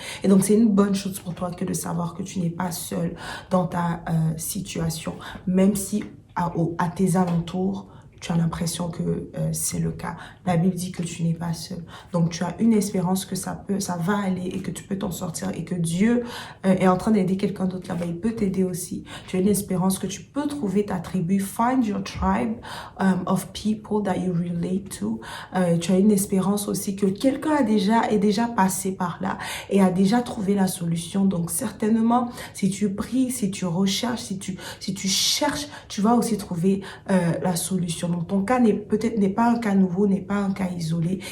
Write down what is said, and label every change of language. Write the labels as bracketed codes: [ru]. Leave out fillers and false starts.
[fr] Et donc, c'est une bonne chose pour toi que de savoir que tu n'es pas seul dans ta situation, même si à tes alentours, tu as l'impression que c'est le cas. La Bible dit que tu n'es pas seul. Donc, tu as une espérance que ça va aller et que tu peux t'en sortir et que Dieu est en train d'aider quelqu'un d'autre là-bas. Il peut t'aider aussi. Tu as une espérance que tu peux trouver ta tribu. [en] Find your tribe of people that you relate to. [fr] Tu as une espérance aussi que quelqu'un est déjà passé par là et a déjà trouvé la solution. Donc, certainement, si tu pries, si tu recherches, si tu cherches, tu vas aussi trouver la solution. Donc, ton cas n'est pas un cas nouveau, n'est pas un cas isolé.